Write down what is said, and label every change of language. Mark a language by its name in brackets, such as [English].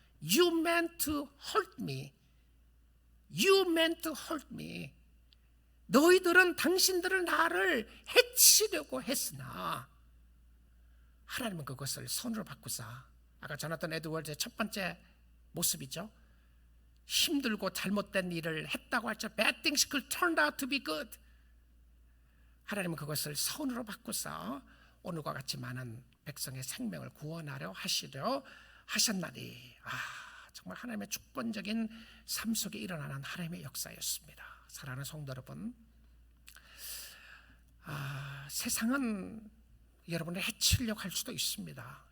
[English] You meant to hurt me. You meant to hurt me. [Korean] 너희들은 당신들은 나를 해치려고 했으나 하나님은 그것을 선으로 바꾸사, 아까 조나단 에드워즈의 첫 번째 모습이죠. 힘들고 잘못된 일을 했다고 할지라도 [English] bad things could turn out to be good. [Korean] 하나님은 그것을 선으로 바꾸사 오늘과 같이 많은 백성의 생명을 구원하려 하셨나니. 정말 하나님의 주권적인 삶 속에 일어나는 하나님의 역사였습니다. 사랑하는 성도 여러분, 세상은 여러분을 해치려고 할 수도 있습니다.